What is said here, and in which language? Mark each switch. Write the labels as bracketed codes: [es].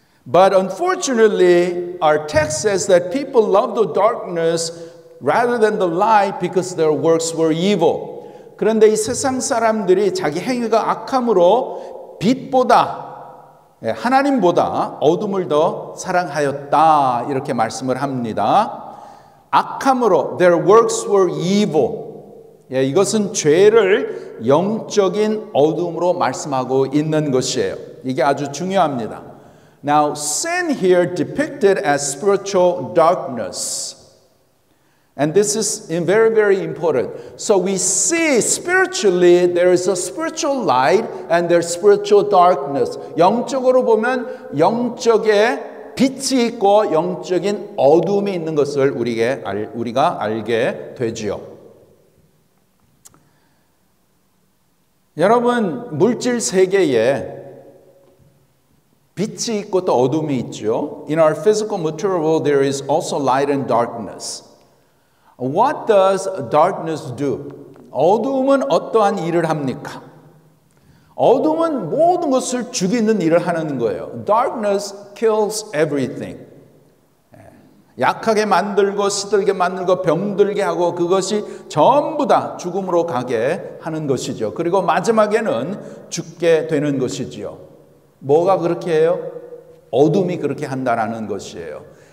[en] But unfortunately, our text says that people love the darkness rather than the light because their works were evil. [ko] 그런데 이 세상 사람들이 자기 행위가 악함으로 빛보다 하나님보다 어둠을 더 사랑하였다 이렇게 말씀을 합니다. 악함으로 [en] their works were evil. [ko] 이것은 죄를 영적인 어둠으로 말씀하고 있는 것이에요. 이게 아주 중요합니다. [en] Now, sin here depicted as spiritual darkness. And this is very, very important. So we see spiritually there is a spiritual light and there's spiritual darkness. [ko] 영적으로 보면 영적의 빛이 있고 영적인 어둠이 있는 것을 우리가 알게 되지요. 여러분, 물질 세계에 빛이 있고 또 어둠이 있죠. [en] In our physical material world, there is also light and darkness. What does darkness do? [ko] 어둠은 어떠한 일을 합니까? 어둠은 모든 것을 죽이는 일을 하는 거예요. [en] Darkness kills everything. [ko] 약하게 만들고 시들게 만들고 병들게 하고 그것이 전부 다 죽음으로 가게 하는 것이죠. 그리고 마지막에는 죽게 되는 것이지요. 뭐가 그렇게 해요? 어둠이 그렇게 한다라는 것이에요.